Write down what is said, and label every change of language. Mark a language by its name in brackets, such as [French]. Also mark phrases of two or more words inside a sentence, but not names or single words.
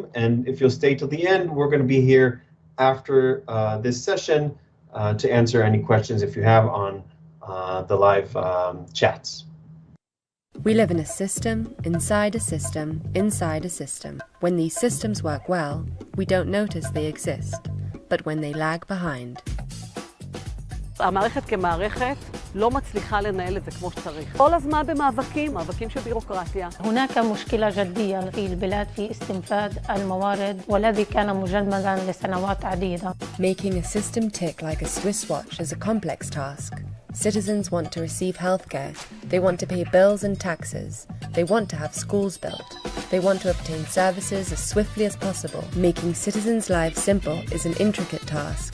[English] And if you'll stay till the end, we're going to be here after this session to answer any questions if you have on the live chats. We live in a system, inside a system, inside a system. When these systems work well, we don't notice they exist. But when they lag behind. [Hebrew] המערכת כמערכת לא מצליחה לנהל את זה כמו שצריך. כל הזמן במאבקים של בירוקרטיה. [Arabic] هناك مشكلة جدية في البلاد في استنفاد الموارد والذي كان مجمدا لسنوات عديدة. [English] Making a system tick like a Swiss watch is a complex task. Citizens want to receive healthcare. They want to pay bills and taxes. They want to have schools built. They want to obtain services as swiftly as possible. Making citizens' lives simple is an intricate task.